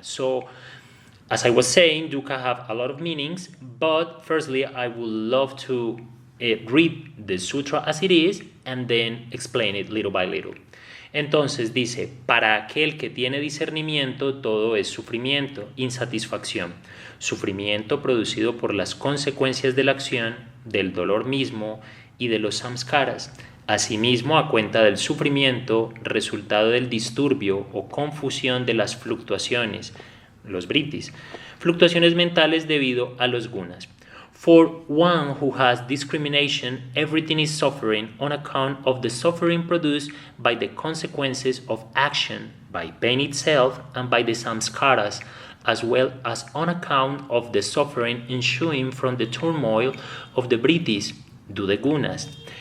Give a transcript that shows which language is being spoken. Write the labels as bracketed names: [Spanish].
[English] So, as I was saying, dukkha have a lot of meanings, but firstly, I would love to read the sutra as it is and then explain it little by little. [Spanish] Entonces dice, para aquel que tiene discernimiento, todo es sufrimiento, insatisfacción, sufrimiento producido por las consecuencias de la acción, del dolor mismo y de los samskaras. Asimismo, a cuenta del sufrimiento, resultado del disturbio o confusión de las fluctuaciones, los vrittis, fluctuaciones mentales debido a los gunas. [English] For one who has discrimination, everything is suffering on account of the suffering produced by the consequences of action, by pain itself, and by the samskaras, as well as on account of the suffering ensuing from the turmoil of the vrittis, the gunas.